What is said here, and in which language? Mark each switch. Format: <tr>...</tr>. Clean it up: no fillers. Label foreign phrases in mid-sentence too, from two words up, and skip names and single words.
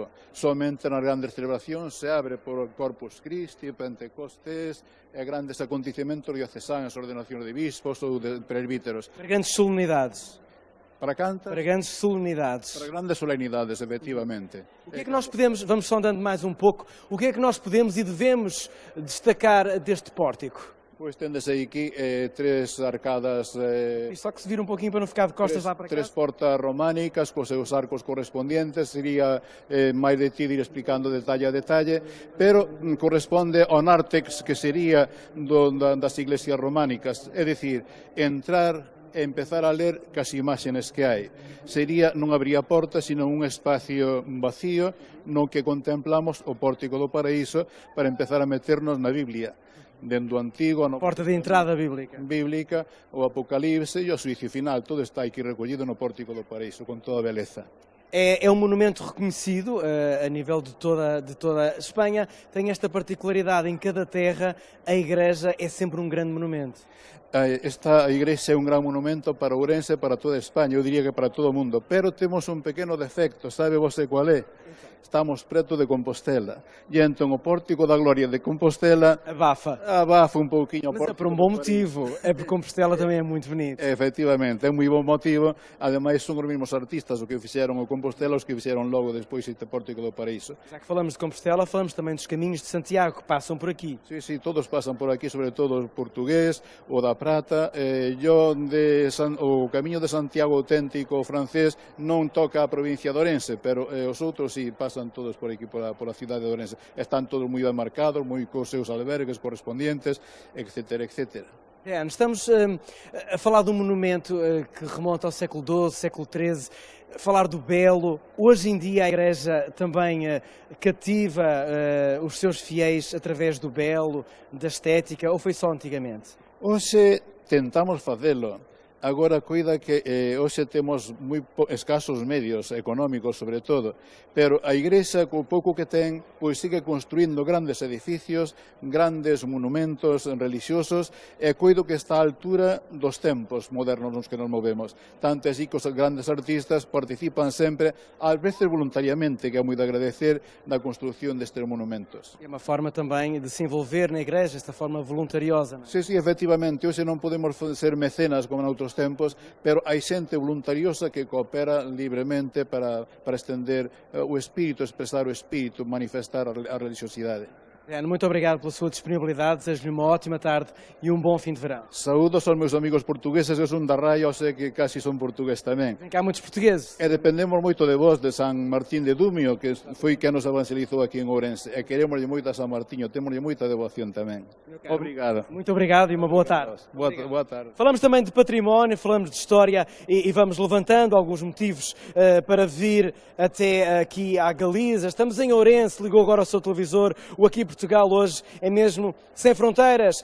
<gl>Somente nas grandes celebracións se abre por Corpus Christi, Pentecostés e grandes acontecementos diocesanos, ordenacións de bispos ou de presbíteros. Para grandes solenidades. Para cantas? Para grandes solenidades. Para grandes solenidades, efectivamente.</gl> <pt>O que é que nós podemos, vamos só andando mais um pouco, o que é que nós podemos e devemos destacar deste pórtico?</pt> <gl>Pois tendes aí aquí tres arcadas...</gl> <pt>Só que se vir um pouquinho para não ficar de costas lá para cá.</pt> <gl>Tres portas románicas cos seus arcos correspondientes, sería máis de ti ir explicando detalle a detalle, pero corresponde ao nártex que sería das iglesias románicas, é dicir, entrar e empezar a ler cas imaxes que hai. Non habría porta, sino un espacio vacío no que contemplamos o pórtico do paraíso para empezar a meternos na Biblia. Dentro do Antigo, a porta de entrada bíblica, o Apocalipse e o suicio final, todo está aquí recollido no pórtico do paraíso, con toda a beleza.</gl> <pt>É um monumento reconhecido a nível de toda a Espanha, tem esta particularidade, em cada terra a igreja é sempre um grande monumento.</pt> <gl>Esta igrexa é un gran monumento para Ourense e para toda España, eu diría que para todo o mundo, pero temos un pequeno defecto, sabe você qual é? Estamos preto de Compostela, e entón o pórtico da Gloria de Compostela abafa un pouquinho.</gl> <pt>Mas é por um bom motivo, é porque Compostela também é muito bonito.</pt> <gl>Efectivamente, é un moi bom motivo, ademais son os mesmos artistas o que fixeron o Compostela, os que fixeron logo despois este pórtico do paraíso.</gl> <pt>Já que falamos de Compostela, falamos também dos caminhos de Santiago que passam por aqui.</pt> <gl>Sí, todos pasan por aquí, sobre todo o portugués, o da Prata, o camiño de Santiago auténtico francés non toca a provincia de Ourense, pero os outros sí pasan todos por aquí, por a cidade de Ourense. Están todos moi demarcados, moi cos seus albergues correspondientes, etc, etc.</gl> <pt>Estamos a falar de um monumento que remonta ao século XII, século XIII, falar do belo. Hoje em dia a Igreja também cativa os seus fiéis através do belo, da estética, ou foi só antigamente?</pt> <gl>Hoxe tentamos facelo. Agora, cuida que hoxe temos moi escasos medios económicos, sobre todo, pero a Igrexa, co pouco que ten, pois sigue construindo grandes edificios, grandes monumentos religiosos, e cuido que está a altura dos tempos modernos nos que nos movemos. Tanto así que os grandes artistas participan sempre, ás veces voluntariamente, que é moi de agradecer, na construción destes monumentos.</gl> <pt>É uma forma também de se envolver na Igreja, esta forma voluntariosa.</pt> <gl>Sí, efectivamente, hoxe non podemos ser mecenas como noutros tempos, pero hai xente voluntariosa que coopera libremente para estender o espírito, expresar o espírito, manifestar a religiosidade.</gl> <pt>Muito obrigado pela sua disponibilidade, desejo-lhe uma ótima tarde e um bom fim de verão.</pt> <gl>Saúdos aos meus amigos portugueses, eu son da Raia, eu sei que casi son portugués tamén.</gl> <pt>Vem cá muitos portugueses.</pt> <gl>E dependemos moito de vos, de San Martín de Dumio, que foi quen nos evangelizou aquí en Ourense, e queremoslle moito a San Martiño, temoslle moita devoción tamén.</gl> <pt>Obrigado. Muito obrigado e uma boa tarde. Boa tarde. Falamos também de património, falamos de história e vamos levantando alguns motivos para vir até aqui à Galiza. Estamos em Ourense, ligou agora o seu televisor, o Aqui Portugal hoje é mesmo sem fronteiras.</pt>